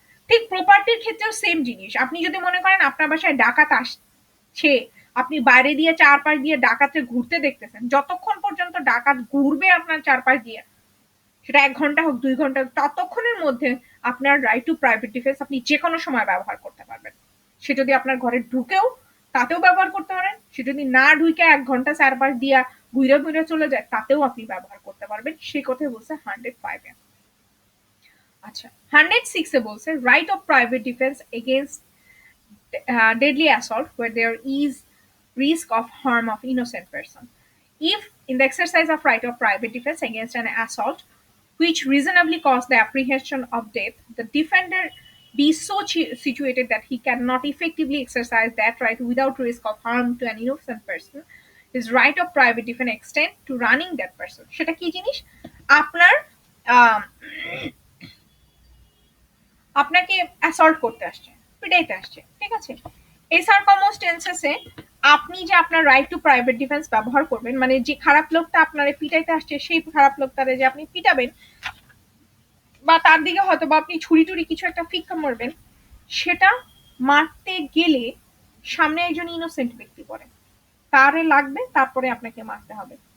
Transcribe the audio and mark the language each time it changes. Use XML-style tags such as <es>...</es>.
<bn>ঠিক প্রপার্টির ক্ষেত্রেও সেম জিনিস। আপনি যদি মনে করেন আপনার বাসায় ডাকাত আসছে, আপনি বাইরে দিয়ে চারপাশ দিয়ে ডাকাতে ঘুরতে দেখতেছেন, যতক্ষণ পর্যন্ত ডাকাত ঘুরবে আপনার চারপাশ দিয়ে, সেটা 1 ঘন্টা হোক 2 ঘন্টা হোক, ততক্ষণের মধ্যে আপনার রাইট টু প্রাইভেট ডিফেন্স আপনি যে কোনো সময় ব্যবহার করতে পারবেন। সে যদি আপনার ঘরে ঢুকেও তাতেও ব্যবহার করতে পারেন, সে যদি না ঢুকে 1 ঘন্টা চারপাশ দিয়া ঘুরে ঘুরে চলে যায় তাতেও আপনি ব্যবহার করতে পারবেন। সেই কথাই বলছে 105-এ। আচ্ছা, 106-এ বলছে</bn> <en>Right of private defence against deadly assault where there is risk of harm of innocent person. If in the exercise of right of private defense against an assault which reasonably cause the apprehension of death, the defender be so situated that he cannot effectively exercise that right without risk of harm to an innocent person, his right of private defense extend to running that person।</en> <bn>সেটা কি জিনিস, আপনার আপনাকে assault করতে আসছে, পিটাইতে আসছে, ঠিক আছে, এই সার্কামস্টেন্সেসে আপনি যে আপনার রাইট টু প্রাইভেট ডিফেন্স ব্যবহার করবেন, মানে যে খারাপ লোকটা আপনারে পিটাইতে আসছে সেই খারাপ লোকটারে যে আপনি পিটাবেন বা তার দিকে হয়তো বা আপনি ছুরি টুরি কিছু একটা ফিক্কা মারবেন, সেটা মারতে গেলে সামনে একজন ইনোসেন্ট ব্যক্তি পড়ে, তারে লাগবে, তারপরে আপনাকে মারতে হবে।</bn>